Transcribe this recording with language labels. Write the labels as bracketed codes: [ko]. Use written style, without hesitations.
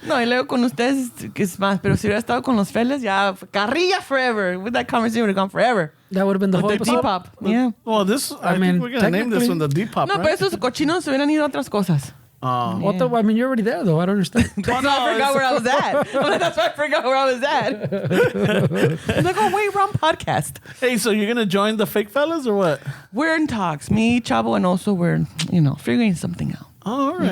[es] No, y luego con ustedes es más, pero si hubiera estado con los fellas, ya carrilla forever. [en] With that conversation would have gone forever. That would have been the whole The episode. Depop. Yeah. well, this I mean, think we're gonna name this one the Depop. No, right? [es] pero esos cochinos se hubieran ido a otras cosas. [en] I mean, you're already there, though. I don't understand. That's why I forgot where I was at. That's why I forgot where I was at. I'm like, oh, wait, wrong podcast. Hey, so you're gonna join the fake fellas or what? We're in talks. Me, Chavo, and also we're, figuring something out. Oh, all right.